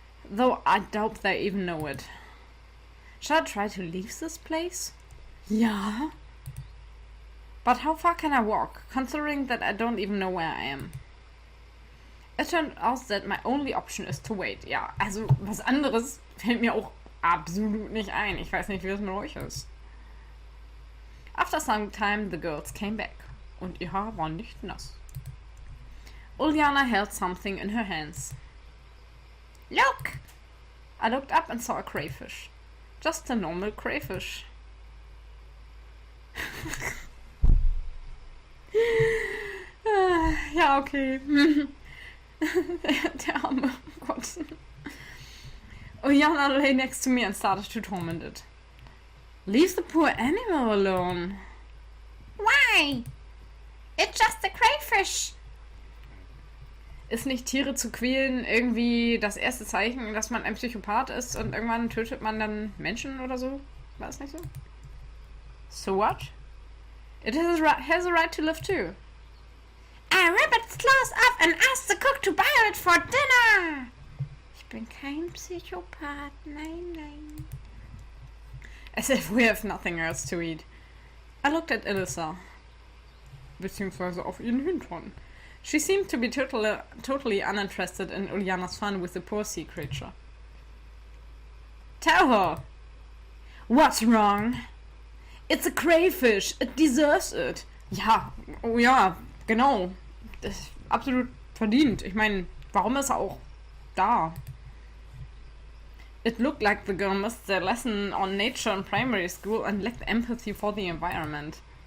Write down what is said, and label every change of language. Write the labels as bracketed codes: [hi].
[en] Though I doubt they even know it. Should I try to leave this place? Ja. But how far can I walk, considering that I don't even know where I am? It turned out that my only option is to wait. [de] Ja, also was anderes fällt mir auch absolut nicht ein. Ich weiß nicht, wie es mit euch ist. [en] After some time, the girls came back. [de] Und ihr Haar war nicht nass. [en] Uljana held something in her hands. Look! I looked up and saw a crayfish. Just a normal crayfish. [de] Ja, okay. Der arme Gott. [en] Uljana lay next to me and started to torment it. Leave the poor animal alone. Why? It's just a crayfish. [de] Ist nicht Tiere zu quälen irgendwie das erste Zeichen, dass man ein Psychopath ist und irgendwann tötet man dann Menschen oder so? War es nicht so? [en] So what? It has a right to live too. I rip its claws off and ask the cook to boil it for dinner. [de] Ich bin kein Psychopath, nein, nein. [en] As if we have nothing else to eat. I looked at Alyssa. [de] Beziehungsweise auf ihren Hintern. [en] She seemed to be totally uninterested in Uljana's fun with the poor sea creature. Tell her! What's wrong? It's a crayfish. It deserves it. [de] Ja, oh ja, genau. Das ist absolut verdient. Ich meine, warum ist er auch da? [en] It looked like the girl missed their lesson on nature in primary school and lacked empathy for the environment.